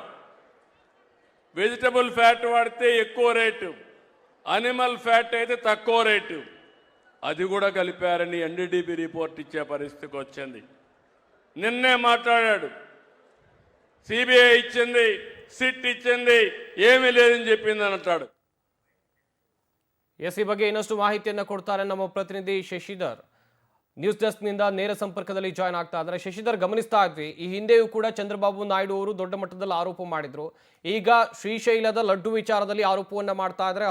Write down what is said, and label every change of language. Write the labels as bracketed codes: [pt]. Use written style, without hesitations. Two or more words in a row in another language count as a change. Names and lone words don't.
[te] వెజిటబుల్ ఫ్యాట్ వాడితే ఎక్కువ రేటు, అనిమల్ ఫ్యాట్ అయితే తక్కువ రేటు. అది కూడా కలిపారని ఎన్డీడీబీ రిపోర్ట్ ఇచ్చే పరిస్థితికి వచ్చింది. నిన్నే మాట్లాడాడు. సిబిఐ ఇచ్చింది, సిట్ ఇచ్చింది, ఏమీ లేదని చెప్పింది అని అంటాడు. [kn] ಈ ಬಗ್ಗೆ ಇನ್ನಷ್ಟು ಮಾಹಿತಿಯನ್ನು ಕೊಡ್ತಾರೆ ನಮ್ಮ ಪ್ರತಿನಿಧಿ ಶಶಿಧರ್. ನ್ಯೂಸ್ ಡೆಸ್ಕ್ನಿಂದ ನೇರ ಸಂಪರ್ಕದಲ್ಲಿ ಜಾಯ್ನ್ ಆಗ್ತಾ ಇದ್ದಾರೆ. ಶಶಿಧರ್, ಗಮನಿಸ್ತಾ ಇದ್ವಿ ಈ ಹಿಂದೆಯೂ ಕೂಡ ಚಂದ್ರಬಾಬು ನಾಯ್ಡು ಅವರು ದೊಡ್ಡ ಮಟ್ಟದಲ್ಲಿ ಆರೋಪ ಮಾಡಿದ್ರು. ಈಗ ಶ್ರೀಶೈಲದ ಲಡ್ಡು ವಿಚಾರದಲ್ಲಿ ಆರೋಪವನ್ನ ಮಾಡ್ತಾ ಇದ್ದಾರೆ.